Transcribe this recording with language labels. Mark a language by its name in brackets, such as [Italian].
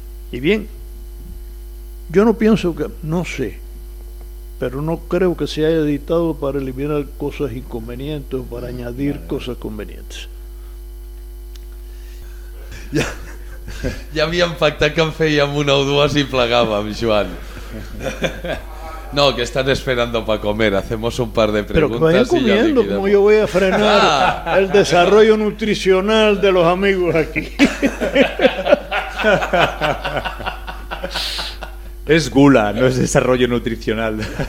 [Spanish] Y bien, yo no pienso que, no sé, pero no creo que se haya editado para eliminar cosas inconvenientes o para añadir cosas convenientes. [Catalan] Ja havíem pactat que en fèiem una o dues i plegàvem, Joan. [Spanish] No, que están esperando para comer. Hacemos un par de preguntas. Pero que vayan comiendo, como yo voy a frenar el desarrollo nutricional de los amigos aquí. Es gula, no es desarrollo nutricional.